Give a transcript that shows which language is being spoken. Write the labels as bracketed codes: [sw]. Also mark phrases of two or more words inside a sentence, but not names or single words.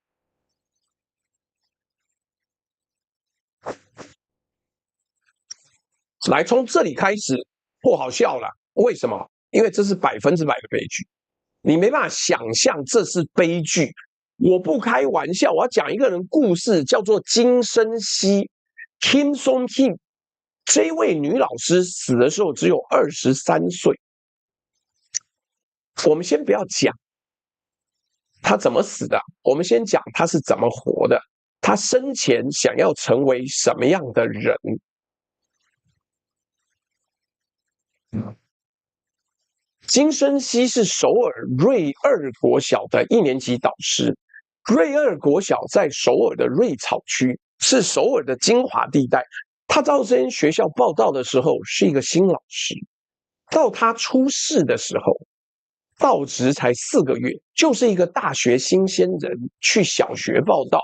[zh] 來，從這裡開始不好笑了，為什麼？因為這是100%的悲劇，你沒辦法想象這是悲劇。我不開玩笑，我要講一個人故事，叫做金生熙。 Kim Song-hee 這位女老師死的時候只有23歲。我們先不要講她怎麼死的，我們先講她是怎麼活的。她生前想要成為什麼樣的人？金生熙是首爾瑞二國小的1年級導師。瑞二國小在首爾的瑞草區，是首爾的精華地帶。他到這間學校報到的時候是一個新老師，到他出世的時候，到職才4個月，就是一個大學新鮮人去小學報到。